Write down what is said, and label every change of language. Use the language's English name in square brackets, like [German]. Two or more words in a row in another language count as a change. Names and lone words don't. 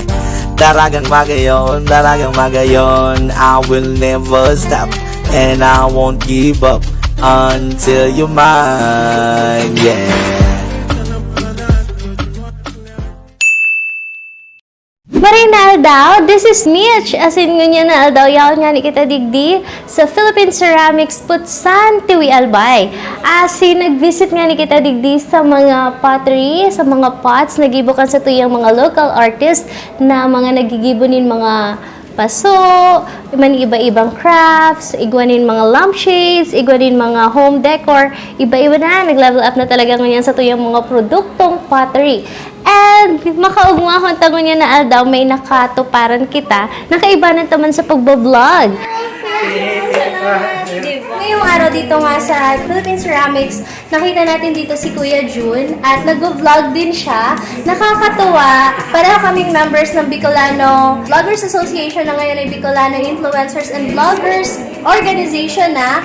[Bikol] Dalagang magayon, [English] I will never stop, and I won't give up until you're mine, yeah. Marina Aldao, this is Mitch. [Bikol] Asin ngunya na Aldao, yaon nga ni kita digdi sa Philippine Ceramics Putsan, Tiwi Albay. Asin nag-visit nga ni kita digdi sa mga pottery, sa mga pots, nagibukan sa tuyang mga [English] local artist [Bikol] na mga nagigibunin mga paso, iba-ibang crafts, igwanin mga lampshades, igwanin mga [English] home decor, [Bikol] iba-iba na, nag- [English] level up [Bikol] na talaga ngayon sa tuyang mga produktong pottery. And makaugma akong tango niya na Aldao, may nakatuparan kita, nakaibanan taman sa pagbablog. [Filipino] Ngayong araw dito nga sa Philippine Ceramics, nakita natin dito si Kuya Jun at nag-vlog din siya. Nakakatuwa, pareho kaming members ng Bicolano Vloggers Association na ngayon ay Bicolano Influencers and Vloggers Organization na.